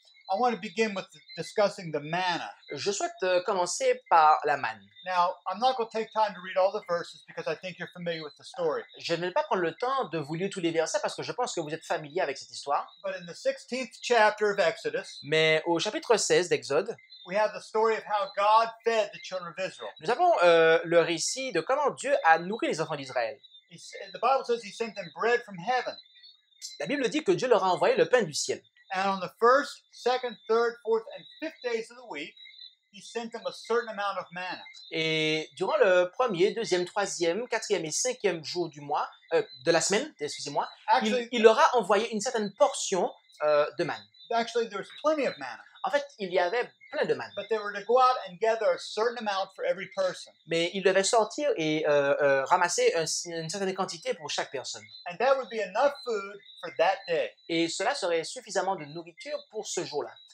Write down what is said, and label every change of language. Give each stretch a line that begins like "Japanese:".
English: I want to begin with discussing the manna.
French: Je souhaite commencer par la manne.
English: Now, I'm not going to take time to read all the verses because I think you're familiar with the story.
French: Je ne vais pas prendre le temps de vous lire tous les versets parce que je pense que vous êtes familier avec cette histoire.
English: But in the 16th chapter of Exodus,
French: Mais au chapitre 16 d'Exode,
English: we have the story of how God fed the children of Israel.
French: nous avons le récit de comment Dieu a nourri les enfants d'Israël.
English: The Bible says he sent them bread from heaven.
French: La Bible dit que Dieu leur a envoyé le pain du ciel.
English: And on the first, second, third, fourth, and fifth days of the week, he sent them a certain amount of manna.
French: Et durant le premier, deuxième, troisième, quatrième et cinquième jour du mois, de la semaine, excusez-moi,
English: Actually,
French: il leur a envoyé une certaine portion de manne.
English: there was plenty of manna,
French: En fait, il y avait plein de manne.
English: but they were to go out and gather a certain amount for every person.
French: Mais ils devaient sortir et ramasser une certaine quantité pour chaque personne.
English: And that would be enough food for that day.
French: Et cela serait suffisamment de nourriture pour ce jour-là.